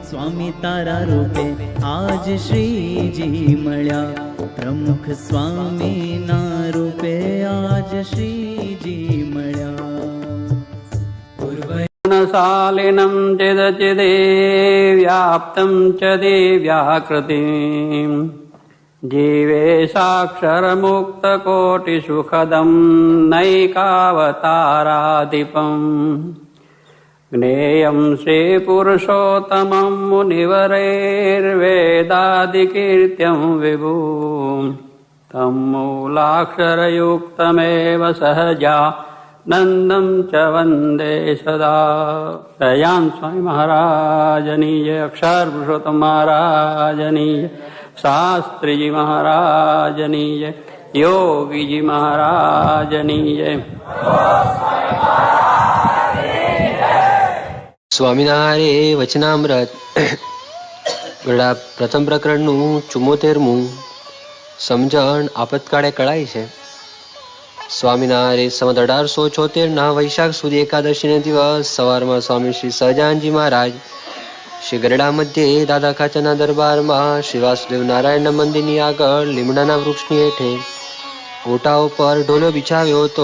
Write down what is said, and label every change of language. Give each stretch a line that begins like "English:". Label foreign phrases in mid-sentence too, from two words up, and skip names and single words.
Gujarati: સ્વામી તારા રૂપે આજ શ્રીજી મળ્યા, પ્રમુખ સ્વામીના રૂપે આજ શ્રીજી મળ્યા.
Sanskrit: શાલિનમ ચિદચિદે વ્યાપ્તમ ચ દિવ્યાકૃતિમ जीवेशाक्षरमुक्तकोटिसुखदं नैकावताराधिपम् ज्ञेयं श्रीपुरुषोत्तमं मुनिवरैर्वेदादिकीर्त्यं विभुम् तं मूलाक्षरयुक्तमेव सहजानन्दं च वन्दे सदा.
Gujarati: દયાન સ્વામી મહારાજની જય, અક્ષર પુરુષોત્તમ મહારાજની જય, શાસ્ત્રીજી મહારાજની જય, યોગીજી મહારાજની જય. સ્વામિનારાયણ વચનામૃત ગળા પ્રથમ પ્રકરણનું 74મું સમજણ આપતકાળે કળાય છે. સ્વામિનારાયણ સંવત 1876 વૈશાખ સુધી એકાદશીને દિવસ સવારમાં સ્વામી શ્રી સહજાનજી મહારાજ શ્રી ગરડા મધ્યે દાદા ખાચરના દરબારમાં શ્રી વાસુદેવ નારાયણના મંદિરની આગળ લીમડાના વૃક્ષની હેઠે ઓટા ઉપર ઢોલો બિછાવ્યો હતો.